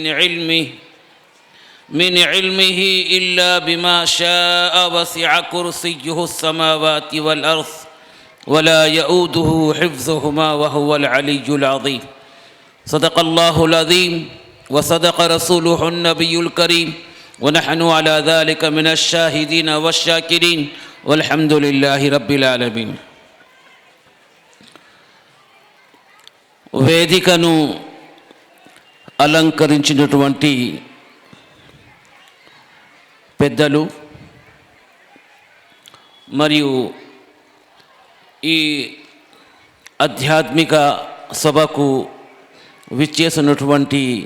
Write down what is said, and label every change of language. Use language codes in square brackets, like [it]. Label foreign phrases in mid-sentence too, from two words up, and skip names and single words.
[ar] من علمه إلا بما شاء وسع كرسيه السماوات والأرض ولا يؤوده حفظهما وهو العلي العظيم. صدق الله العظيم وصدق رسوله النبي الكريم ونحن على ذلك من الشاهدين والشاكرين والحمد لله رب العالمين. [te] వేదికను అలంకరించినటువంటి పెద్దలు మరియు ఈ ఆధ్యాత్మిక సభకు విచ్చేసినటువంటి